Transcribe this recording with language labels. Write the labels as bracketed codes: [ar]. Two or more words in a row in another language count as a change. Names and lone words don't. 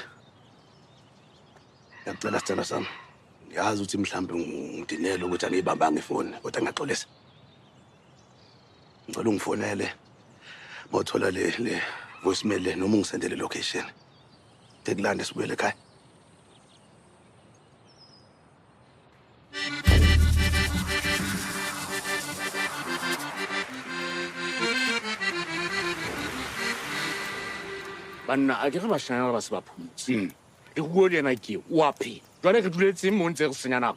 [zu] Ngiyacela sicela sami. Ngiyazi ukuthi mhlambe ngidinele ukuthi angiyibambanga ifoni kodwa ngiyaxolisa. Ngicela ungifonele. Mawuthola le voicemail le noma ungisendele location. Tekulande sibuyele ekhaya. [st] Banna a ke re bashanyana ba se ba phomotse e bua le yena ke wa phe jwale ke duletse mo ntse re senya nako